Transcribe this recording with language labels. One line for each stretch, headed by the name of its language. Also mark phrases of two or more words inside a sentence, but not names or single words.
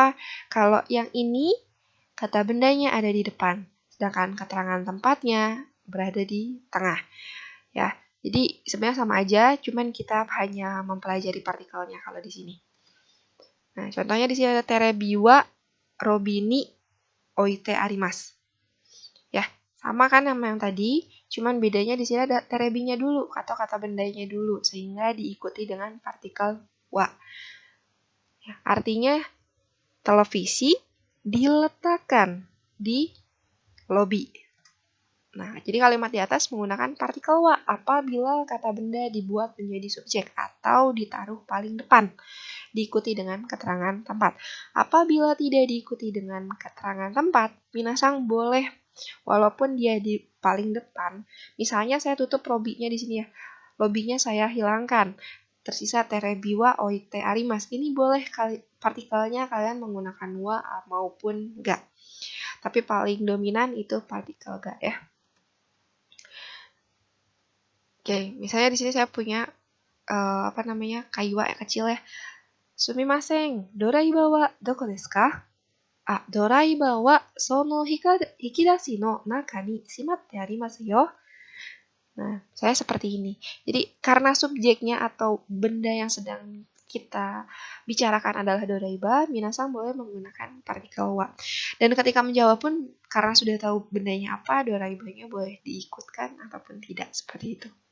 Indonesian: Kalau yang ini kata bendanya ada di depan, sedangkan keterangan tempatnya berada di tengah. Ya, jadi sebenarnya sama aja, cuman kita hanya mempelajari partikelnya kalau di sini. Nah, contohnya di sini ada
Japanese: テレビはロビーに置いてあります.
Indonesian: Ya, sama kan sama yang tadi, cuman bedanya di sini ada terebinya dulu atau kata bendanya dulu sehingga diikuti dengan partikel wa. Ya, artinya televisi diletakkan di lobi. Nah, jadi kalimat di atas menggunakan partikel wa apabila kata benda dibuat menjadi subjek atau ditaruh paling depan, diikuti dengan keterangan tempat. Apabila tidak diikuti dengan keterangan tempat, minasan boleh walaupun dia di paling depan. Misalnya saya tutup lobinya di sini ya. Lobinya saya hilangkan. Tersisa
Japanese: テレビは置いてあります.
Indonesian: Ini boleh partikelnya kalian menggunakan wa maupun ga. Tapi paling dominan itu partikel ga ya. Oke, misalnya di sini saya punya kaiwa yang kecil ya. Sumimasen,
Japanese: ドライバーはどこですか? ドライバーはその引き出しの中にしまってありますよ.
Indonesian: Nah, saya seperti ini. Jadi karena subjeknya atau benda yang sedang kita bicarakan adalah doraiba, minasan boleh menggunakan partikel wa. Dan ketika menjawab pun karena sudah tahu bendanya apa, doraibanya boleh diikutkan ataupun tidak, seperti itu.